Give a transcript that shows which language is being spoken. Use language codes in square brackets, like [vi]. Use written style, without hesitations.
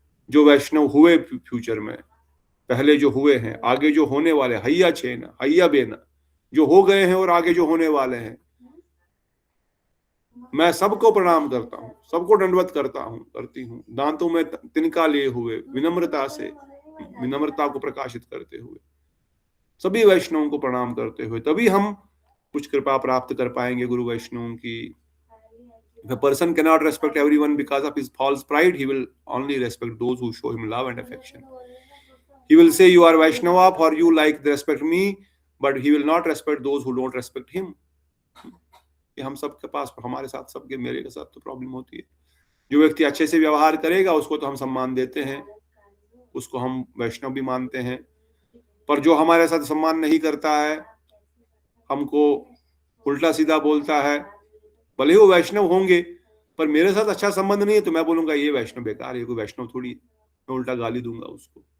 [hi] जो वैष्णव हुए फ्यूचर में, पहले जो हुए हैं, आगे जो होने वाले, [bn] हय्या छेन हय्या बेन, [hi] जो हो गए हैं और आगे जो होने वाले हैं, मैं सबको प्रणाम करता हूँ, सबको दंडवत करती हूँ, दांतों में तिनका लिए हुए, विनम्रता से, विनम्रता को प्रकाशित करते हुए सभी वैष्णवों को प्रणाम करते हुए तभी हम कुछ कृपा प्राप्त कर पाएंगे गुरु वैष्णवों की। [en] If a person cannot respect everyone because of his false pride, he will only respect those who show him love and affection. He will say, you are Vaishnava for you like respect me, but he will not respect those who don't respect him. [hi] ये हम सबके पास, हमारे साथ, सबके, मेरे के साथ तो प्रॉब्लम होती है। जो व्यक्ति अच्छे से व्यवहार करेगा उसको तो हम सम्मान देते हैं, उसको हम वैष्णव भी मानते हैं। पर जो हमारे साथ सम्मान नहीं करता है, हमको उल्टा सीधा बोलता है, भले वो वैष्णव होंगे पर मेरे साथ अच्छा संबंध नहीं है, तो मैं बोलूंगा ये वैष्णव बेकार है, कोई वैष्णव थोड़ी, मैं उल्टा गाली दूंगा उसको।